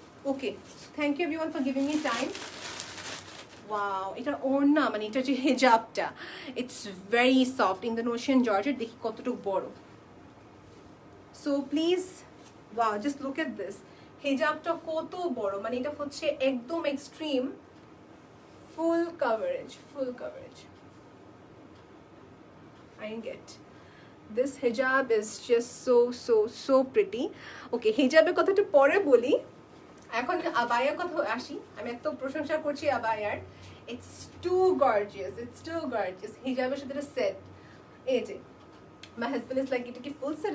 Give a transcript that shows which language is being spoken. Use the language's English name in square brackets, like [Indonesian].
[Bangla] Okay, [English] Thank you everyone for giving me time. [Bangla] Wow, এটার ওড়না মানে এটা যে হেজাবটা, [English] It's very soft Indonesian georgette. [Bangla] দেখি কতটুকু বড়। So please, wow, [English] Just look at this. [Bangla] হেজাবটা কত বড়, মানে এটা হচ্ছে একদম extreme full coverage, full coverage. [English] I get this hijab is just so pretty. [Bangla] Okay, হিজাবের কথাটা পরে বলি, এখন আবায়ার কথা আসি। আমি এত প্রশংসা করছি আবায়ার, [English] it's too gorgeous, it's too gorgeous. [Bangla] হিজাবের সাথে এটা সেট। এই যে [English] my husband is like, [Bangla] এটা কি ফুল সেট?